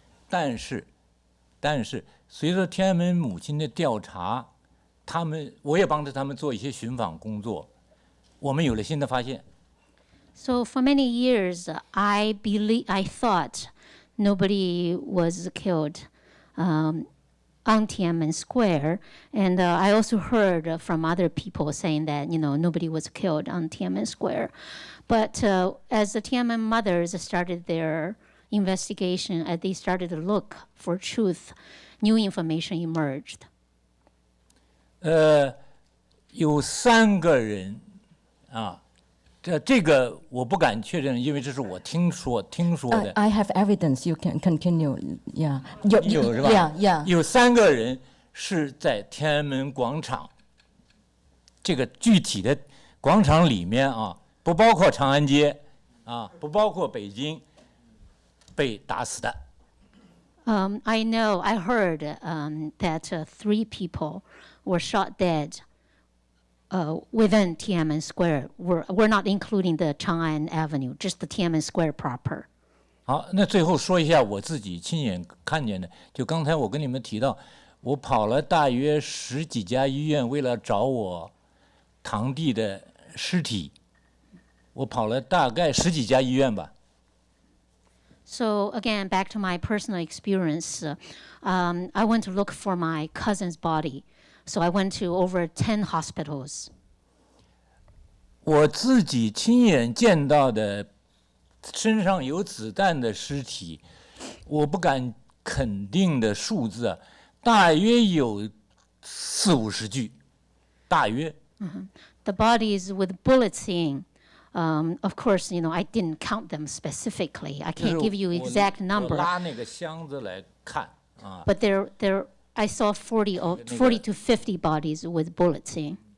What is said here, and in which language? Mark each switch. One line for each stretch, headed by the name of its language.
Chinese: 但是随着天安门母亲的调查，我也帮着他们做一些寻访工作。我们有了新的发现。
English: So for many years, I thought nobody was killed on Tiananmen Square, and I also heard from other people saying that nobody was killed on Tiananmen Square. But as the Tiananmen mothers started their investigation, as they started to look for truth, new information emerged.
Chinese: 有3个人。这个我不敢确认，因为这是我听说的。
English: I have evidence. You can continue. Yeah.
Chinese: 有是吧
English: Yeah.
Chinese: 有3个人是在天安门广场，这个具体的广场里面不包括长安街不包括北京，被打死的。
English: I heard that 3 people were shot dead. Within Tiananmen Square, we're not including the Chang'an Avenue, just the Tiananmen Square proper.
Chinese: 好，那最后说一下我自己亲眼看见的。就刚才我跟你们提到，我跑了大约10几家医院，为了找我堂弟的尸体，我跑了大概10几家医院吧。
English: So again, back to my personal experience, I went to look for my cousin's body. So I went to over 10 hospitals.
Chinese: 我自己亲眼见到的身上有子弹的尸体，我不敢肯定的数字啊，大约有40-50具，大约。
English: The bodies with bullets in. Of course, I didn't count them specifically. I can't give you exact number.
Chinese: 我拉那个箱子来看啊。
English: But I saw 40 to 50 bodies with bullets in.